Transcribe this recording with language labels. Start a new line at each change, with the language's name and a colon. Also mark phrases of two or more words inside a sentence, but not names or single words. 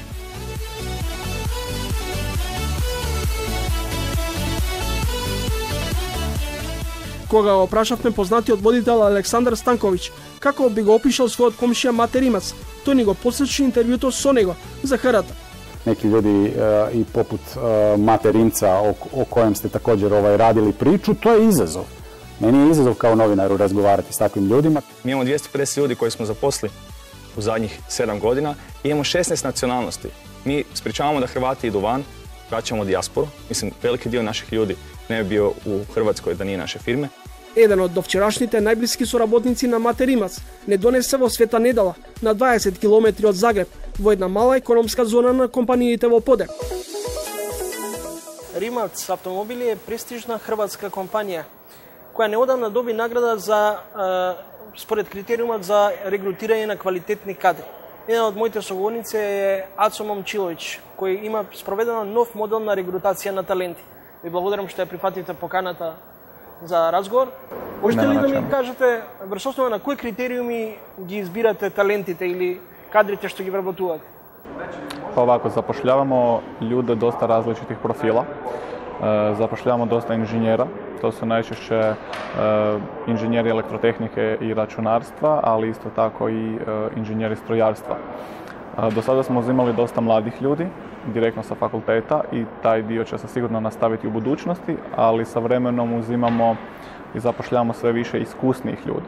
Macedonian: Кога го прашавме познатиот водител Александар Станковиќ како би го опишал својот комшија Мате Римац, тој ни го посочи интервјуто со него за ХРТ.
Croatian: Neki ljudi i poput Mate Rimca o kojem ste također radili priču, to je izazov. Meni je izazov kao novinaru razgovarati s takvim ljudima. Mi imamo 250 ljudi koji smo zaposlili u zadnjih 7 godina i imamo 16 nacionalnosti. Mi sprečavamo da Hrvati idu van, vraćamo dijasporu. Mislim, veliki dio naših ljudi ne bi bio u Hrvatskoj da nije naše firme.
Macedonian: Еден од довчерашните најблиски соработници на Мате Римац не донесе во Света Недела на 20 километри од Загреб во една мала економска зона на компаниите во Подем. Римац автомобили е престижна хрватска компанија која неодамна доби награда за според критериумот за регрутирање на квалитетни кадри. Една од моите соговорници е Ацо Момчилович, кој има спроведено нов модел на регрутација на таленти. Ви благодарам што ја прифатите поканата за разговор. Можете ли да ми кажете врз основа на кои критериуми ги избирате талентите или кадрите што ги вработувате?
Croatian: Pa ovako, zapošljavamo ljude dosta različitih profila. Zapošljavamo dosta inženjera, to su najčešće inženjeri elektrotehnike i računarstva, ali isto tako i inženjeri strojarstva. Do sada smo uzimali dosta mladih ljudi, direktno sa fakulteta, i taj dio će se sigurno nastaviti u budućnosti, ali sa vremenom uzimamo i zapošljavamo sve više iskusnijih ljudi.